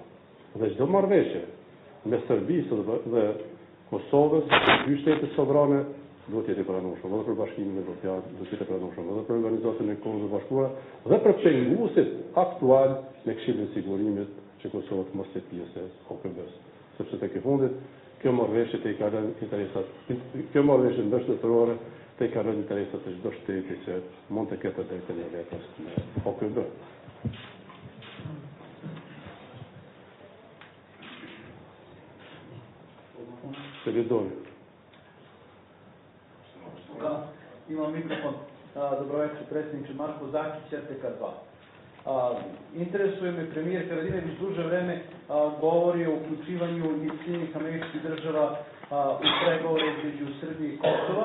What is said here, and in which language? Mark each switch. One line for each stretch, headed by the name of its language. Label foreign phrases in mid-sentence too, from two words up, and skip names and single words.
Albanian: Dhe çdo marrëveshje me Serbisë dhe Kosovës, dy shtete sovrane, duhet të jetë pranueshme edhe për Bashkimin Evropian, duhet të jetë pranueshme edhe për Organizatën e Kombëve të Bashkuara dhe për penguesit aktual në Këshillin e Sigurimit që Kosova të mos jetë pjesë e OKB-s. Sepse tek e fundit kjo marrëveshje të i ka lënë interesat, kjo marrëveshje ndërshtetërore të i ka lënë interesat të çdo shteti që mund të ketë drejtën e vetes në OKB. Se vidoni.
Serbian: Imam mikrofon. Dobro večer, predsjedniče Marko Zakić, RTK2. Interesuje me premijer Haradinavić duže vreme govori o uključivanju Sjedinjenih Američkih Država u pregovore između Srbije i Kosova.